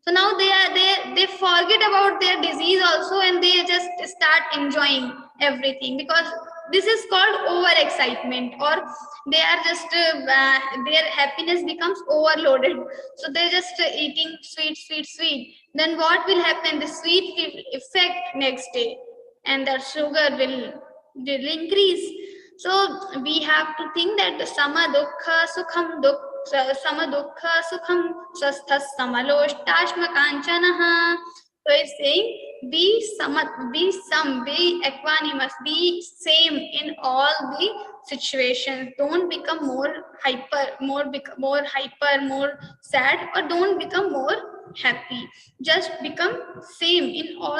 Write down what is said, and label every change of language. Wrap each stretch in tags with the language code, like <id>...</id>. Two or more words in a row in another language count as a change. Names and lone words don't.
<en>So now they forget about their disease also, and they just start enjoying everything, because this is called over excitement, or they are just their happiness becomes overloaded. So they're just eating sweet. Then what will happen? The sweet will affect next day, and the sugar will increase. So we have to think that the</en> <sa>सम दुःख सुखम् सम दुःख सुखम् स्वस्थः समलोष्टाश्म काञ्चनः.</sa> <en>So it's saying be equanimous, be same in all the situations. Don't become more hyper, more sad, or don't become more happy. Just become same in all.</en>